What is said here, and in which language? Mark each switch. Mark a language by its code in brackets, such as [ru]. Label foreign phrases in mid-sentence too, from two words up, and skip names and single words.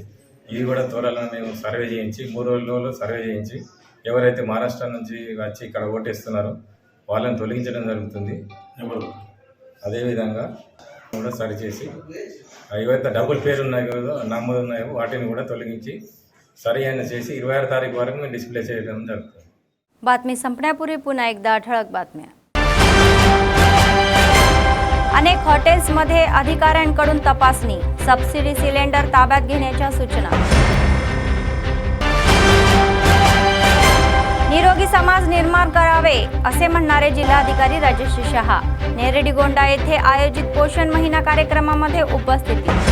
[te] ఇది కూడా త్వరలో మేము సర్వే చేయించి 3 రోజుల్లో సర్వే చేయించి ఎవరైతే మహారాష్ట్ర నుంచి వచ్చి ఇక్కడ ఓటేస్తున్నారో వాళ్ళని తొలగించడం జరుగుతుంది। అదేవిధంగా కూడా సరిచేసి ఏవైతే డబుల్ పేరు ఉన్నాయో నమోదు ఉన్నాయో వాటిని కూడా తొలగించి సరి అయిన చేసి 26 తారీఖు వరకు మేము డిస్ప్లే చేయడం జరుగుతుంది। [mr] बातमी संपण्यापूर्वी पुन्हा एकदा ठळक बातम्या। अनेक हॉटेल्समध्ये अधिकाऱ्यांकडून तपासणी, [en] subsidy cylinder [mr] ताब्यात घेण्याच्या सूचना। निरोगी समाज निर्माण करावे असे म्हणणारे जिल्हाधिकारी राजेश शहा नेरडीगोंडा येथे आयोजित पोषण महिना कार्यक्रमामध्ये उपस्थिती।